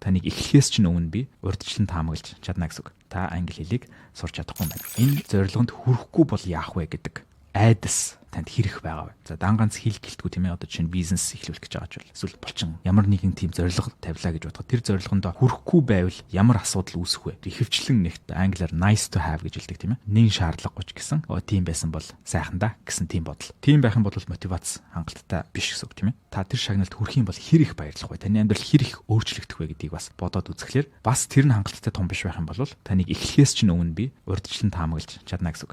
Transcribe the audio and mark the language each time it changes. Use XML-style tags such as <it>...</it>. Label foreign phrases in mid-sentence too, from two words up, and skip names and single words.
<mn>таныг эхлэхээс чинь өмнө би урьдчилан таамаглаж чадна гэсэн үг. Та англи хэлийг сурч чадахгүй байна. Энэ зорилгонд хүрэхгүй бол яах вэ гэдэг айдас танд хэрэг байгаа вэ? За дан ганц хэл гэлтгүй тийм ээ, одоо чинь бизнес эхлүүлэх гэж байгаа ч бол эсвэл булчин ямар нэгэн тийм зорилго тавилаа гэж бодоход тэр зорилгондоо хүрэхгүй байвал ямар асуудал үүсэх вэ? Ихэвчлэн нэгт англиар</mn> <en>nice to have</en> <mn>гэж хэлдэг тийм ээ. Нэн шаардлагагүй ч гэсэн тийм байсан бол сайхан да гэсэн тийм бодол. Тийм байх юм бол мотивац хангалттай биш гэсэн үг тийм ээ. Та тэр шагналд хүрэх юм бол хэр их баярлах вэ? Таны амьдрал хэр их өөрчлөгдөх вэ гэдгийг бас бодоод үзэхлээр бас тэр нь хангалттай том биш байх юм бол таныг эхлэхээс чинь өмнө би урьдчилан таамаглаж чадна гэсэн үг.</mn>